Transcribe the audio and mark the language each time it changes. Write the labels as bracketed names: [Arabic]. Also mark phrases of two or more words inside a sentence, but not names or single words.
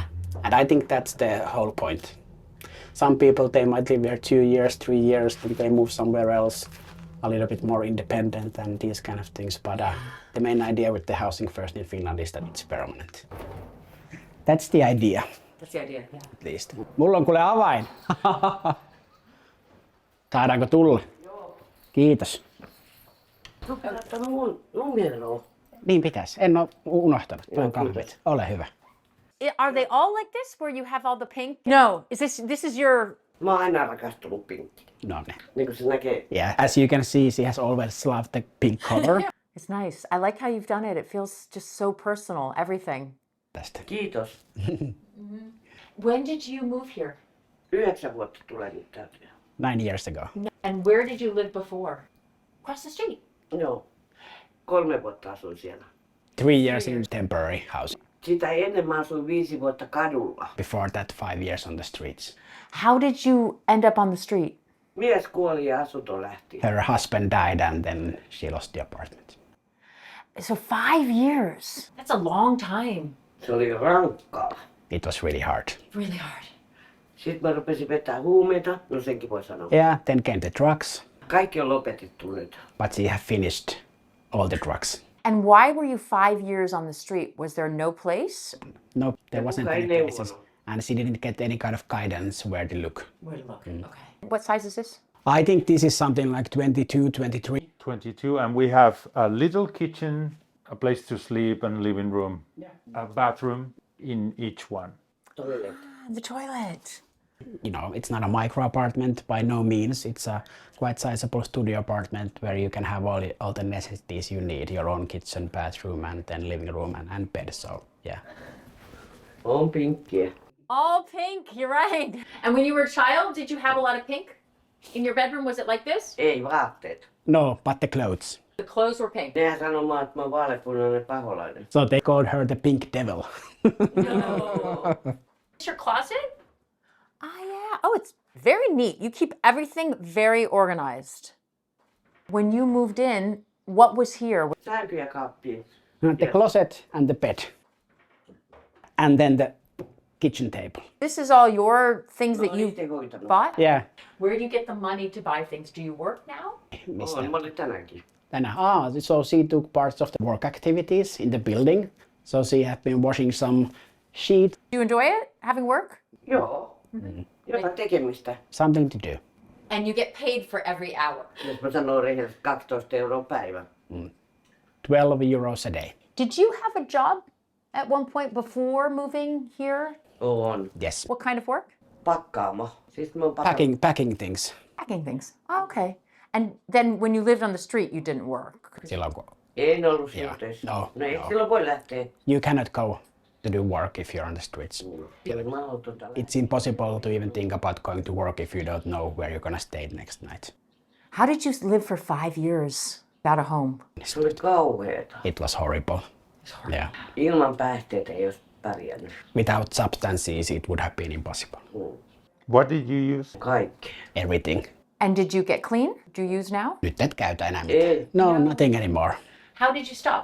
[English] And I think that's the whole point. Some people they might live here 2 years, 3 years, then they move somewhere else, a little bit more independent and these kind of things. But the main idea with the housing first in Finland is that it's permanent. That's the idea, That's the idea. Yeah. at least. [Finnish] Mulla on kuule avain. Saadaanko tulla? Joo. Kiitos. Niin pitäisi. En ole unohtanut. Tuon kahvit. Ole hyvä. [English] Are they all like this, where you have all the pink? No. This is your? [Finnish] Mä oon aina rakastanut pinkkiä. No ne. Niin kuin se näkee. [English] Yeah, as you can see, she has always loved the pink color. It's nice. I like how you've done it. It feels just so personal. Everything. [Finnish] Tästä. Kiitos. [English] When did you move here? [Finnish] 9 vuotta tulee nyt täytyy. [English] 9 years ago. And where did you live before? Across the street. [Finnish] Joo. 3 vuotta asuin siellä. [English] 3 years in temporary housing. [Finnish] Sitä ennen mä asuin 5 vuotta kadulla. [English] Before that, 5 years on the streets. How did you end up on the street? [Finnish] Mies kuoli ja asunto lähti. [English] Her husband died and then she lost the apartment. So 5 years. That's a long time. [Finnish] Se oli rankkaa. [English] It was really hard. Really hard. [Finnish] Sitten mä rupesin vetää huumeita. No senkin voi sanoa. [English] Yeah, then came the drugs, [Finnish] Kaikki on lopetettu nyt. [English] but she had finished all the drugs. And why were you 5 years on the street? Was there no place? No, there wasn't [Finnish] kuka ei [English] any places. [Finnish] neuvonut. [English] And she didn't get any kind of guidance where to look. Where to look? Okay. What size is this? I think this is something like 22, 23. 22, and we have a little kitchen, a place to sleep, and living room, a bathroom in each one. The toilet. It's not a micro apartment by no means. It's a quite sizable studio apartment where you can have all the necessities you need. Your own kitchen, bathroom, and then living room and bed. So, yeah. [Finnish] On pinkkiä. [English] All pink, you're right. And when you were a child, did you have a lot of pink? In your bedroom, was it like this? [Finnish] Ei vaatteet. [English] No, but the clothes. The clothes were pink. [Finnish] Nehän sanoo mä, että mä oon vaaleanpunainen paholainen. [English] So they called her the pink devil. No. Is your closet? Yeah. Oh, it's very neat. You keep everything very organized. When you moved in, what was here? [Finnish] Sänky ja kaappi. [English] The closet and the bed. And then the kitchen table. This is all your things that you [Finnish] Itse hoitanut. [English] bought? Yeah. Where do you get the money to buy things? Do you work now? [Finnish] Mä olin tänäänkin. [English] So she took parts of the work activities in the building. So she had been washing some sheets, Do you enjoy it, having work? [Finnish] Joo. Jotain tekemistä. [English] something to do. And you get paid for every hour. [Finnish] Jos mä sanon rehellisesti 12 € päivä. [English] 12 euros a day. Did you have a job at one point before moving here? [Finnish] On. [English] Yes. What kind of work? [Finnish] Pakkaamo. Siis mä oon [English] Packing things. Packing things. Oh, okay. And then when you lived on the street, you didn't work. [Finnish] Silloin kun En ollut [English] Yeah. [Finnish] suhteessa. [English] No, [Finnish] No ei [English] no. [Finnish] silloin voi lähteä. [English] you cannot go to do work if you're on the streets. [Finnish] Ilman autota. [English] It's impossible to even think about going to work if you don't know where you're gonna stay next night. How did you live for 5 years without a home? [Finnish] Se oli kauheeta. [English] It was horrible. Yeah. [Finnish] Ilman päihteitä ei olisi pärjännyt. [English] Without substances, it would have been impossible. What did you use? [Finnish] Kaikki. [English] Everything. And did you get clean? Do you use now? [Finnish] Nyt et käytä enää mitään. Ei. [English] No, nothing anymore. How did you stop?